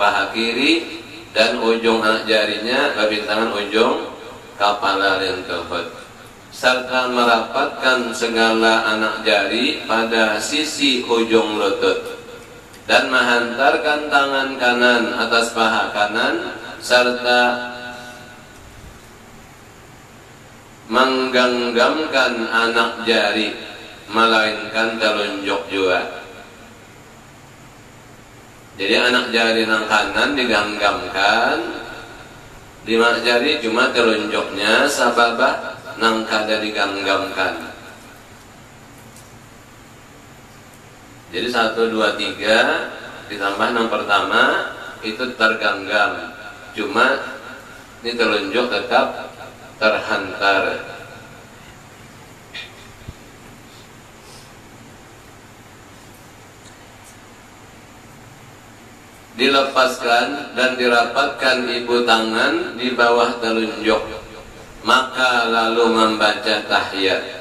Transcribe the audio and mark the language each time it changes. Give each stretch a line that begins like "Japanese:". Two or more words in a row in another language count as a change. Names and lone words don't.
Indonesian: paha kiri, dan ujung anak jarinya babintangan ujung kepala lentuhut, serta merapatkan segala anak jari pada sisi ujung lutut, dan menghantarkan tangan kanan atas paha kanan, serta menggenggamkan anak jari, melainkan telunjuk juga.
Banjar: Jadi anak jari nang kanan digenggamkan, lima jari cuma telunjuknya sababah nang kada digenggamkan.
Indonesian: Jadi 1, 2, 3 ditambah yang pertama itu tergenggam, cuma ini telunjuk tetap terhantar. Dilepaskan dan dirapatkan ibu tangan di bawah telunjuk, maka lalu membaca tahiyat.